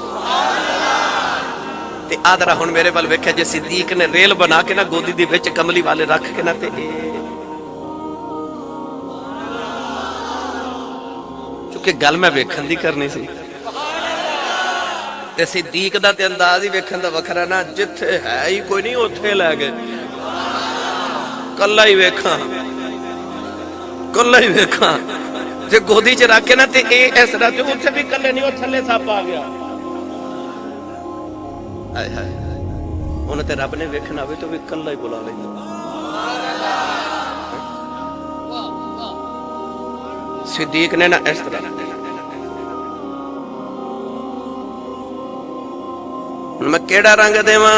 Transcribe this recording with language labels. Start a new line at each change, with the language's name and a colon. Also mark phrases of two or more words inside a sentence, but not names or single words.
Punjabi: ਤੇ ਆਦਰਾ ਹੁਣ ਮੇਰੇ ਵੱਲ ਵੇਖਿਆ ਜੇ ਸਿੱਦੀਕ ਨੇ ਰੇਲ ਬਣਾ ਕੇ ਨਾ ਗੋਦੀ ਦੀ ਵਿੱਚ ਕਮਲੀ ਵਾਲੇ ਰੱਖ ਕੇ ਨਾ ਤੇ ਚੂੰਕਿ ਗੱਲ ਮੈਂ ਵੇਖਣ ਦੀ ਕਰਨੀ ਸੀ ਤੇ ਸਿੱਦੀਕ ਦਾ ਤੇ ਅੰਦਾਜ਼ ਹੀ ਵੇਖਣ ਦਾ ਵੱਖਰਾ ਨਾ, ਜਿੱਥੇ ਹੈ ਹੀ ਕੋਈ ਨਹੀਂ ਉੱਥੇ ਲੈ ਗਏ, ਕੱਲਾ ਹੀ ਵੇਖਾਂ ਕੱਲਾ ਹੀ ਵੇਖਾਂ ਤੇ ਗੋਦੀ 'ਚ ਰੱਖ ਕੇ ਨਾ ਤੇ ਇਹ ਇਸ ਤਰ੍ਹਾਂ ਤੇ ਉੱਥੇ ਵੀ ਕੱਲੇ ਨਹੀਂ, ਉਹ ਥੱਲੇ ਸੱਪ ਆ ਗਿਆ। ਹਾਏ ਹਾਏ, ਉਹਨੇ ਤੇ ਰੱਬ ਨੇ ਵੇਖਣਾ ਹੋਵੇ ਤਾਂ ਵੀ ਕੱਲਾ ਹੀ ਬੁਲਾ ਲੈਂਦਾ। ਸਿੱਦੀਕ ਨੇ ਨਾ ਇਸ ਤਰ੍ਹਾਂ, ਹੁਣ ਮੈਂ ਕਿਹੜਾ ਰੰਗ ਦੇਵਾਂ?